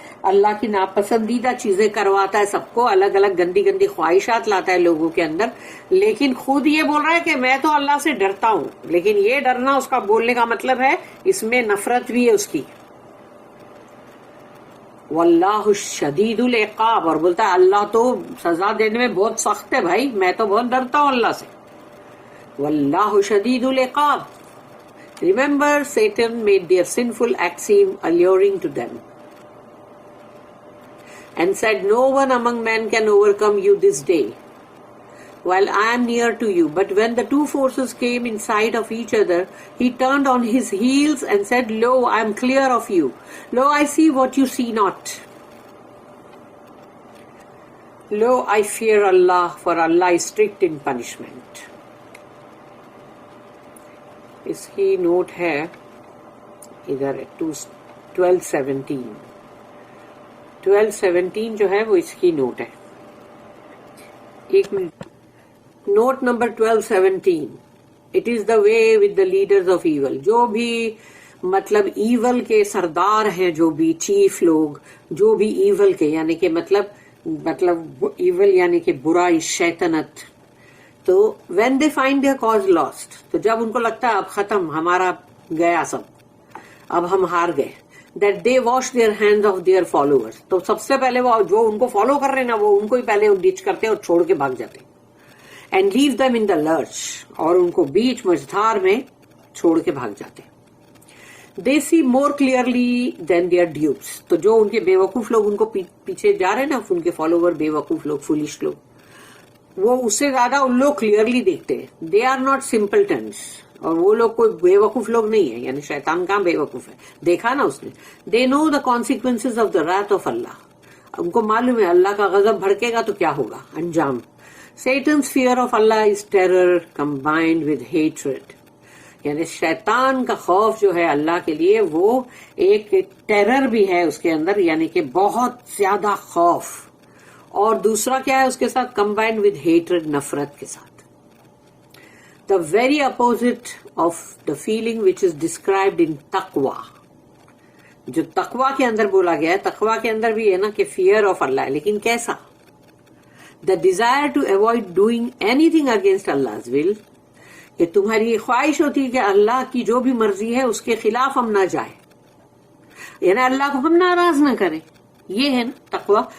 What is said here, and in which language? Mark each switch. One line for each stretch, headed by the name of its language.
Urdu: اللہ کی ناپسندیدہ چیزیں کرواتا ہے سب کو, الگ الگ گندی گندی خواہشات لاتا ہے لوگوں کے اندر, لیکن خود یہ بول رہا ہے کہ میں تو اللہ سے ڈرتا ہوں. لیکن یہ ڈرنا اس کا بولنے کا مطلب ہے اس میں نفرت بھی ہے اس کی.
Arabic: واللہ شدید العقاب,
Urdu: اور بولتا ہے اللہ تو سزا دینے میں بہت سخت ہے بھائی, میں تو بہت ڈرتا ہوں اللہ سے.
Arabic: واللہ شدید العقاب.
English: Remember, Satan made their sinful acts seem alluring to them and said, no one among men can overcome you this day, while I am near to you. But when the two forces came in sight of each other, he turned on his heels and said, lo, I am clear of you. Lo, I see what you see not. Lo, I fear Allah, for Allah is strict in punishment.
Urdu: اس کی note ہے ادھر 1217. 1217 جو ہے وہ اس کی note ہے. ایک minute. Note number 1217.
English: It is the way with the leaders of evil.
Urdu: جو بھی مطلب ایول کے سردار ہیں, جو بھی چیف لوگ, جو بھی ایول کے, یعنی کہ مطلب ایول یعنی کہ برائی, شیطنت.
English: تو when they find their cause lost,
Urdu: تو جب ان کو لگتا ہے اب ختم, ہمارا گیا سب, اب ہم ہار گئے,
English: That they wash their hands of their followers.
Urdu: تو سب سے پہلے وہ جو ان کو فالو کر رہے ہیں نا, وہ ان کو ہی پہلے ڈچ کرتے اور چھوڑ کے بھاگ جاتے.
English: and leave them in the lurch,
Urdu: اور ان کو بیچ مجھدار میں چھوڑ کے بھاگ جاتے.
English: They see more clearly than their dupes.
Urdu: تو جو ان کے بے وقوف لوگ ان کو پیچھے جا رہے ہیں نا, ان کے فالوور بے وقوف لوگ, فولش لوگ, وہ اس سے زیادہ ان لوگ کلیئرلی دیکھتے ہیں.
English: they are not simpletons,
Urdu: اور وہ لوگ کوئی بے وقوف لوگ نہیں ہے, یعنی شیطان کہاں بے وقوف ہے, دیکھا نا اس نے.
English: They know the consequences of the wrath of Allah.
Urdu: ان کو معلوم ہے اللہ کا غضب بھڑکے گا تو کیا ہوگا انجام.
English: Satan's fear of Allah is terror combined with hatred.
Urdu: یعنی شیطان کا خوف جو ہے اللہ کے لیے وہ ایک ٹیرر بھی ہے اس کے اندر, یعنی کہ بہت زیادہ خوف, اور دوسرا کیا ہے اس کے ساتھ,
English: combined with hatred,
Urdu: نفرت کے ساتھ.
English: The very opposite of the feeling which is described in تقوی.
Urdu: جو تقوی کے اندر بولا گیا ہے, تقوی کے اندر بھی ہے نا کہ فیئر آف اللہ ہے, لیکن کیسا؟
English: The desire to avoid doing any thing against Allah will.
Urdu: کہ تمہاری خواہش ہوتی ہے کہ اللہ کی جو بھی مرضی ہے اس کے خلاف ہم نہ جائیں, یعنی اللہ کو ہم ناراض نہ کریں. یہ ہے نا تقوی.